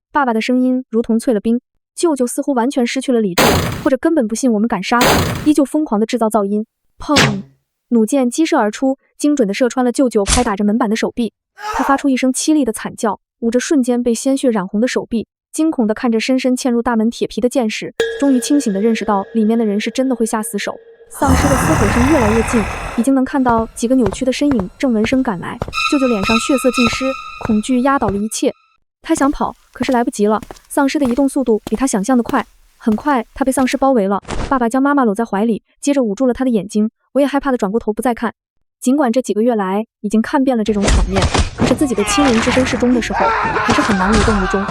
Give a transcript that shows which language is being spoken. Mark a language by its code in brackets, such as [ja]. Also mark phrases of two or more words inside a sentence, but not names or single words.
[zh] 爸爸的聲音如同淬了冰。舅舅似乎完全失去了理智，或者根本不信我們敢殺他，依舊瘋狂地制造噪音。砰！弩箭激射而出，精準地射穿了舅舅拍打着门板的手臂。他發出一聲凄厲的慘叫，捂着瞬間被鮮血染紅的手臂，驚恐地看着深深嵌入大门鐵皮的箭矢，終於清醒地認識到裡面的人是真的會下死手。喪屍的嘶吼聲越來越近，已經能看到幾個扭曲的身影正聞聲趕來。舅舅臉上血色盡失，恐懼壓倒了一切。他想跑，可是來不及了。喪屍的移動速度比他想象的快，很快他被喪屍包圍了。爸爸將媽媽摟在懷裡，接着捂住了她的眼睛。我也害怕地轉過頭不再看。儘管這幾個月來已經看遍了這種場面，可是自己的親人置身事中的時候，還是很難无動於衷。